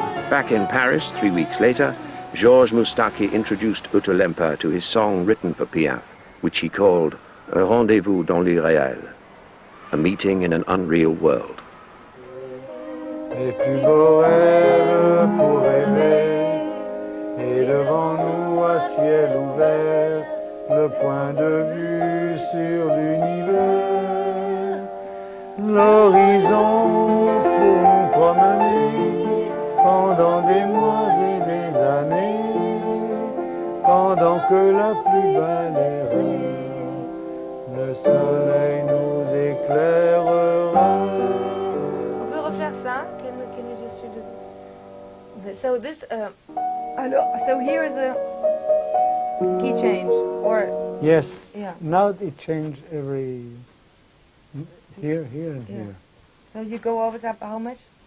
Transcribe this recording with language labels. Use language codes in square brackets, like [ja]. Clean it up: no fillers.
[en] Back in Paris 3 weeks later, Georges Mustaki introduced Ute Lemper to his song written for Piaf, which he called Un rendez-vous dans l'irréel, a meeting in an unreal world. [fr] Les plus beaux rêves pour rêver, et devant nous à ciel ouvert, le point de vue sur l'univers, l'horizon pour nous promener pendant des mois et des années, pendant que la plus belle erreur, le soleil nous éclairera. On peut refaire ça? [en] Can we just do this? So this, so here is a key change, or Yes. yeah. Now it changed every here, and here. So you go over that how much?